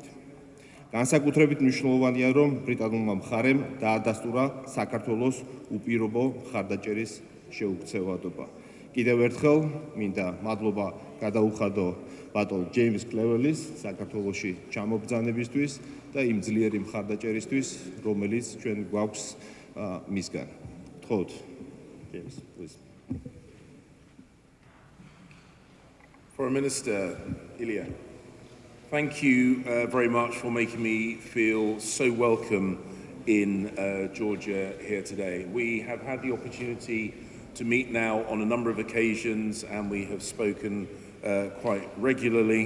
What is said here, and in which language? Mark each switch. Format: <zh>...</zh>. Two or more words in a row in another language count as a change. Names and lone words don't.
<ka>განსაკუთრებით მნიშვნელოვანია, რომ ბრიტანულმა მხარემ დაადასტურა საქართველოს უპირობო მხარდაჭერის შეუქცევადობა. კიდევ ერთხელ მინდა მადლობა გადაუხადო ბატონ ჯეიმს კლევერლის საქართველოში ჩამობრძანებისთვის და იმ ძლიერი მხარდაჭერისთვის, რომელიც ჩვენ გვაქვს მისგან. გთხოვთ, ჯეიმს,</ka> <en>please. Foreign Minister Ilya, thank you very much for making me feel so welcome in Georgia here today. We have had the opportunity to meet now on a number of occasions, and we have spoken quite regularly.</en>